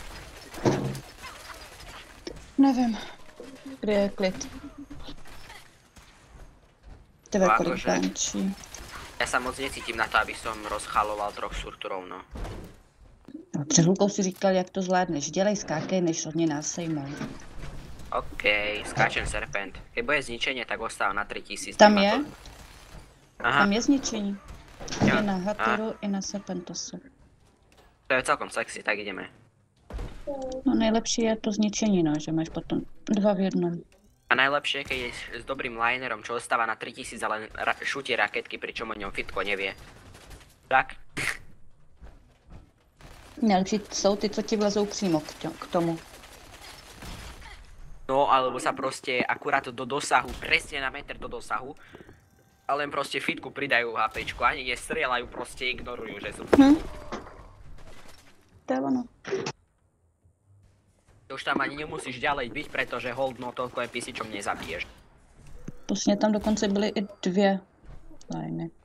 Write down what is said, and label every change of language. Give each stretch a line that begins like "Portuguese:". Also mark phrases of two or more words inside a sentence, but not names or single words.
Czech: Nevím. Kde je klid? Tebe kolik bančí?
Slovak: Ja sa moc necítim na to, aby som rozchaloval 3 surturov, no.
Czech: Před chvilkou si říkal, jak to zvládneš. Dělej, skákej, než od něj nás sejmou.
Slovak: OK, skáčem Serpent. Keď bude zničenie, tak ostáva na 3000. Tam je? Aha.
Czech: Tam je zničení. Jo. I na Hatiru, i na Serpentosu.
Slovak: To je celkom sexy, tak ideme.
Czech: No nejlepší je to zničení, no, že máš potom 2 v 1.
Slovak: A najlepšie, keď je s dobrým linerom, čo ostáva na 3000, ale šutie raketky, pričom o ňom Fitko nevie. Tak.
Czech: Nejlepší jsou ty, co ti vlezou přímo k tomu. No,
Slovak: alebo sa proste akurát do dosahu, presne na meter do dosahu, a len proste Fitku pridajú HPčku, ani nestrieľajú, proste ignorujú, že sú. To je ono. Už tam ani nemusíš ďalej byť, pretože hold no toľko NPCčom nezabiješ.
Czech: Prostě tam dokonce byly i 2 liney.